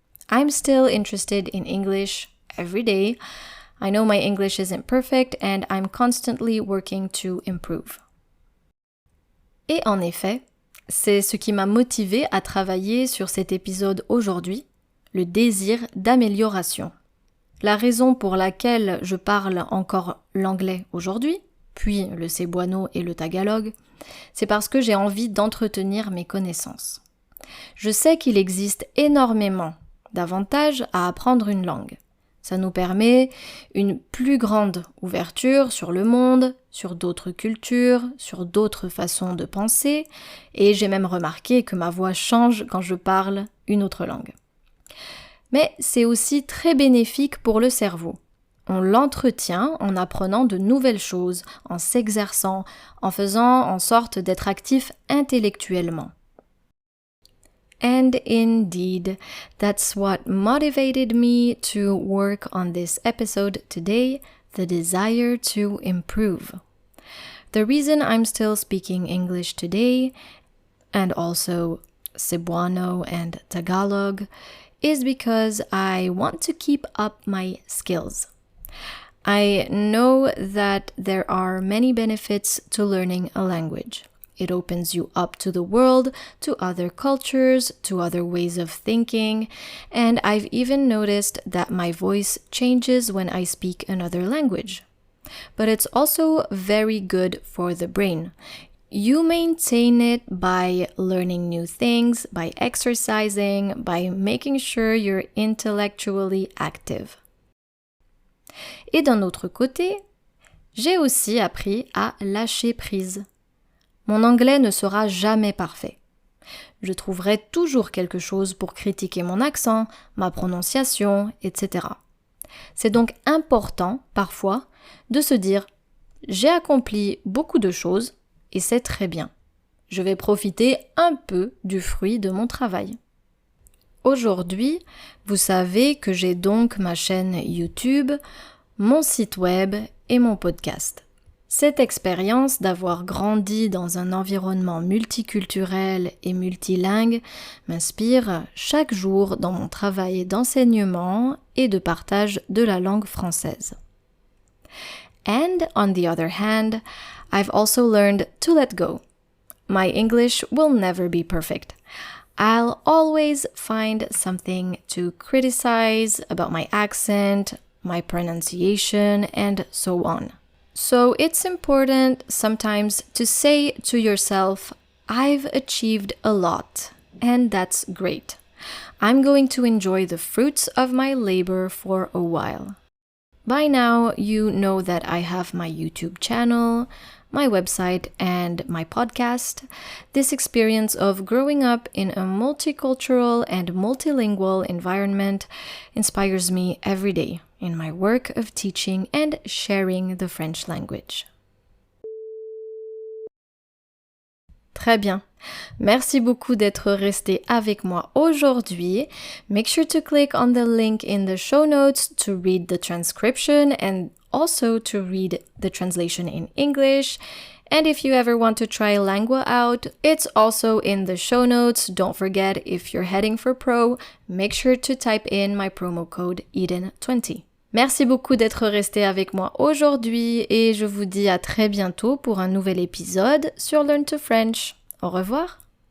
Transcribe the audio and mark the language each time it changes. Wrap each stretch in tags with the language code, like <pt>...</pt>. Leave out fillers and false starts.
<en>I'm still interested in English every day. I know my English isn't perfect and I'm constantly working to improve.</en> <fr>Et en effet, c'est ce qui m'a motivée à travailler sur cet épisode aujourd'hui, le désir d'amélioration. La raison pour laquelle je parle encore l'anglais aujourd'hui, puis le cebuano et le tagalog, c'est parce que j'ai envie d'entretenir mes connaissances. Je sais qu'il existe énormément d'avantages à apprendre une langue. Ça nous permet une plus grande ouverture sur le monde, sur d'autres cultures, sur d'autres façons de penser, et j'ai même remarqué que ma voix change quand je parle une autre langue. Mais c'est aussi très bénéfique pour le cerveau. On l'entretient en apprenant de nouvelles choses, en s'exerçant, en faisant en sorte d'être actif intellectuellement.</fr> <en>And indeed, that's what motivated me to work on this episode today, the desire to improve. The reason I'm still speaking English today, and also Cebuano and Tagalog, is because I want to keep up my skills. I know that there are many benefits to learning a language. It opens you up to the world, to other cultures, to other ways of thinking, and I've even noticed that my voice changes when I speak another language. But it's also very good for the brain. You maintain it by learning new things, by exercising, by making sure you're intellectually active.</en> <fr>Et d'un autre côté, j'ai aussi appris à lâcher prise. Mon anglais ne sera jamais parfait. Je trouverai toujours quelque chose pour critiquer mon accent, ma prononciation, etc. C'est donc important, parfois, de se dire « J'ai accompli beaucoup de choses et c'est très bien. Je vais profiter un peu du fruit de mon travail. » Aujourd'hui, vous savez que j'ai donc ma chaîne YouTube, mon site web et mon podcast. Cette expérience d'avoir grandi dans un environnement multiculturel et multilingue m'inspire chaque jour dans mon travail d'enseignement et de partage de la langue française.</fr> <en>And on the other hand, I've also learned to let go. My English will never be perfect. I'll always find something to criticize about my accent, my pronunciation, and so on. So it's important sometimes to say to yourself, I've achieved a lot, and that's great. I'm going to enjoy the fruits of my labor for a while. By now, you know that I have my YouTube channel, my website, and my podcast. This experience of growing up in a multicultural and multilingual environment inspires me every day in my work of teaching and sharing the French language.</en> <fr>Très bien. Merci beaucoup d'être resté avec moi aujourd'hui.</fr> <en>Make sure to click on the link in the show notes to read the transcription and also to read the translation in English. And if you ever want to try Lingua out, it's also in the show notes. Don't forget, if you're heading for Pro, make sure to type in my promo code EDEN20.</en> <fr>Merci beaucoup d'être resté avec moi aujourd'hui et je vous dis à très bientôt pour un nouvel épisode sur Learn to French. Au revoir!</fr>